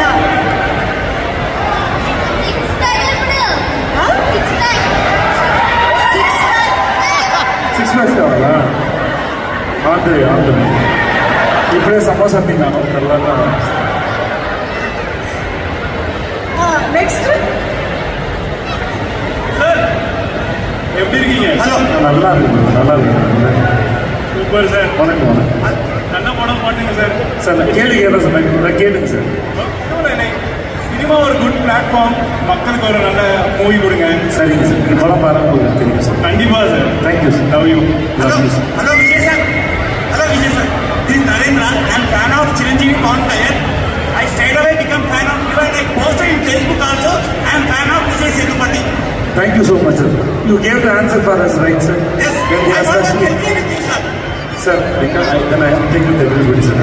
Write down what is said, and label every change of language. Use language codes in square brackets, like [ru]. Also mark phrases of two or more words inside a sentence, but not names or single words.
[en] six packs [te] కావాలా? ఆంధ్ర ఇప్పుడే సమోసా తిన్నాను. తర్వాత నెక్స్ట్ [ta] எப்படி இருக்கீங்க? ஹலோ. நல்லா இருக்கு. [en] super sir. [ta] வணக்கம். நல்ல படம் பாட்டுங்க சார். சார் கேளுங்க, என்ன சொன்னாங்க கேளுங்க சார். சினிமா ஒரு [en] good platform, [ta] மக்களுக்கு ஒரு நல்ல மூவி கொடுங்க. சரிங்க சார், இந்த படம் பாருங்க, உங்களுக்கு தெரியும் சார். கண்டிப்பா சார். [en] thank you sir. love you. Hello Vijay sir. This is Narendra. I am fan of Chiranjeevi Pawan Kalyan. I straight away become fan of you and I posted in Facebook also. I am fan of Vijay Sethupathi. Thank you so much sir. You gave the answer for us, right sir? Yes. When he I asked want us to to... agree with you, sir. Sir, then I am thinking with everybody sir.